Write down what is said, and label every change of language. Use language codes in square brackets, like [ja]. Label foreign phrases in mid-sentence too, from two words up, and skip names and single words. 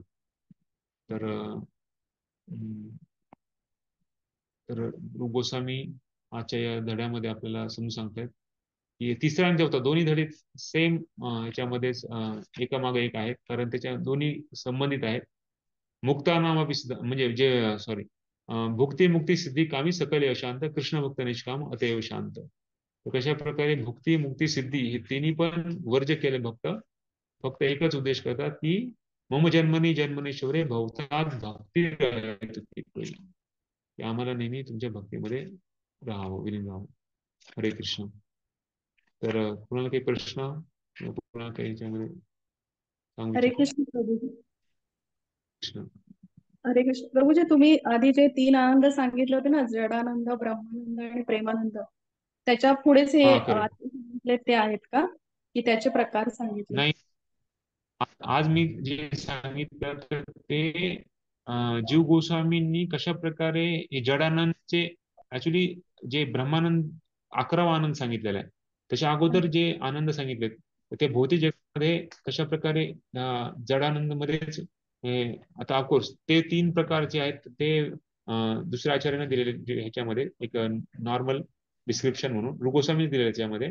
[mr] तर तर रूप गोस्वामी आजच्या या धड्यामध्ये आपल्याला समजून सांगतायत की तिसरा आणि चौथा दोन्ही धडे सेम याच्यामध्येच एकामागे एक आहेत, कारण त्याच्या दोन्ही संबंधित आहेत. [bn] मुक्तानामापि [mr] सुद्धा म्हणजे जे सॉरी [bn] ভুক্তি মুক্তি সিদ্ধি কামী সকল অশান্ত কৃষ্ণ ভক্ত নিষ্কাম অতএব শান্ত. [mr] तर कशा प्रकारे भुक्ती मुक्ती सिद्धी हे तिन्ही पण वर्ज केले भक्त फक्त एकच उद्देश करतात की [sa] मम जन्मनी जन्मनेश्वरे भवतात भक्ती [mr] की आम्हाला नेहमी तुमच्या भक्तीमध्ये राहावं, विलीन राहावं. हरे कृष्ण. तर कुणाला काही प्रश्न, कुणाला काही याच्यामध्ये सांगू हरे इच्छिता? कृष्ण प्रभूजी. कृष्ण. हरे कृष्ण प्रभूजी, तुम्ही आधी जे 3 आनंद सांगितले होते ना, जडानंद, ब्रह्मानंद आणि प्रेमानंद, त्याच्या पुढेच हे हा करेक्ट. आता सांगितले ते आहेत का, की त्याचे प्रकार सांगितले? नाही, आज मी जे सांगितलं तर ते जीव गोस्वामींनी कशा प्रकारे हे जडानंदचे ऍक्च्युली जे ब्रह्मानंद 11वा आनंद सांगितलेला आहे, त्याच्या अगोदर जे आनंद सांगितलेत ते भौतिक जगामध्ये कशा प्रकारे जडानंद मध्येच आता ऑफकोर्स ते 3 प्रकारचे आहेत ते दुसऱ्या आचार्याने दिलेले ह्याच्यामध्ये एक [en] normal description [mr] म्हणून रूप गोस्वामी दिलेले याच्यामध्ये.